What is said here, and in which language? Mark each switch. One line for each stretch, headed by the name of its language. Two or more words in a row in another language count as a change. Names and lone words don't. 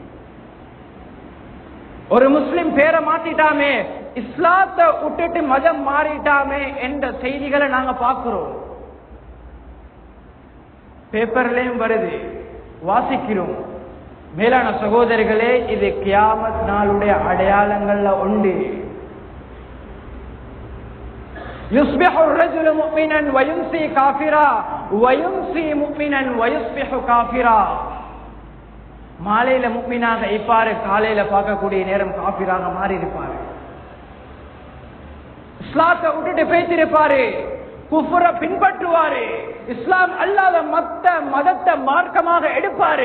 Tamil: ஒரு முஸ்லிம் பேரை மாத்திட்டாமே, இஸ்லாத்தை விட்டுட்டு மதம் மாறிட்டாமே என்ற செய்திகளை நாங்க பார்க்கிறோம். பேப்பர்லயும் வருது, வாசிக்கிறோம். மேலான சகோதரிகளே, இது கியாமத் நாளுடைய அடையாளங்கள்ல உண்டு.
Arabic: யுஸ்பிஹு الرجل مؤمنا ويمسي كافرا ويمسي مؤمنا ويصبح كافرا.
Tamil: மாலையில முஃமினாக இருப்பாரு, காலையில பார்க்கக்கூடிய நேரம் காஃபிராக மாறி இருப்பாரு. இஸ்லாத்தை விட்டுட்டு பேசிருப்பாரு, குஃப்ர பின்பற்றுவாரு, இஸ்லாம் அல்லாத மத்த மதத்தை மார்க்கமாக எடுப்பாரு.